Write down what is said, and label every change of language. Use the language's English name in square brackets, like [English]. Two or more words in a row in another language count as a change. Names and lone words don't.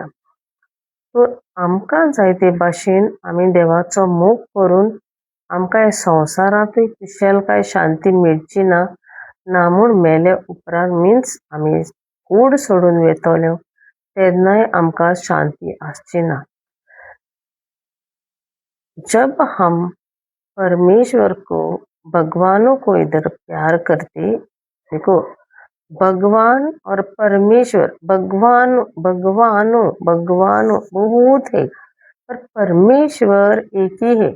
[Konkani] सो आमकां जाय ते भाशेन आमी देवाचो मोग करून आमकां ह्या संवसारांतूय कुशलकाय शांती मेळची ना, ना म्हूण मेले उपरांत मिन्स आमी कूड सोडून वेतल्यो तेन्नाय आमकां शांती आसची ना। [Hindi] जब हम परमेश्वर को, भगवानों को इधर प्यार करते, देखो भगवान और परमेश्वर, भगवानों बहुत है, पर परमेश्वर एक ही है।